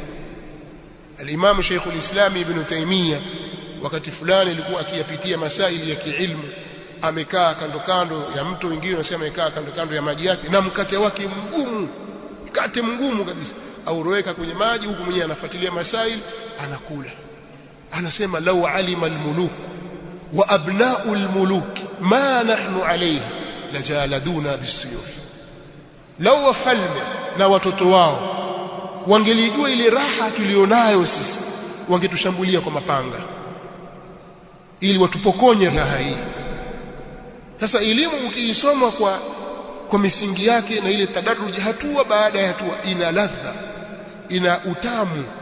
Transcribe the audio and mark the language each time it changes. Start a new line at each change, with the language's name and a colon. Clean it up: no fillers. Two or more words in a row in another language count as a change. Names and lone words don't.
Swahili: Al-Imam Sheikhul Islam Ibn Taymiyyah wakati fulani alikuwa akiyapitia masaili ya kiilmu, amekaa kando ya mto, wengine wanasema amekaa kando ya maji yake, na mkate wake mgumu, mkate mgumu kabisa, auroweka kwenye maji, huku mwenyewe anafuatilia masaili, anakula.
Arabic: Anasema لو علم الملوك وأبناء الملوك ما نحن عليه لجالدونا بالسيوف.
Swahili: Law wafalme na watoto wao wangelijua ile raha tulionayo sisi, wangetushambulia kwa mapanga. ili watupokonye raha hii. Sasa elimu ukiisoma kwa misingi yake na ile tadaruji hatua baada ya hatua, ina ladha, ina utamu.